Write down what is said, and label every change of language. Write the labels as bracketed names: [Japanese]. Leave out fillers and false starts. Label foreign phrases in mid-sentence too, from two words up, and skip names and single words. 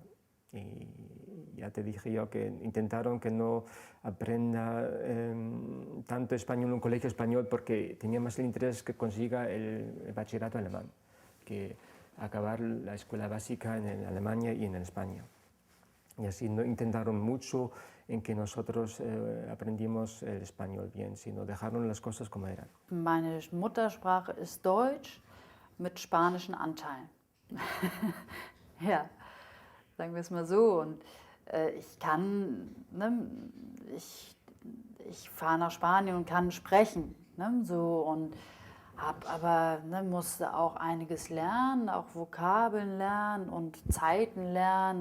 [Spanish] Y ya te dije yo que intentaron que no aprenda tanto español en un colegio español porque tenía más el interés que consiga el bachillerato alemán, que acabar la escuela básica en Alemania y en España. Y así no intentaron mucho en que nosotros aprendimos el español bien, sino dejaron las cosas como eran. [German] Meine Muttersprache ist Deutsch mit spanischen Anteilen. Ja, sagen wir es mal so. Und ich kann, ne, ich fahre nach Spanien und kann sprechen, ne, so, und aber musste auch einiges lernen, auch Vokabeln lernen und Zeiten lernen.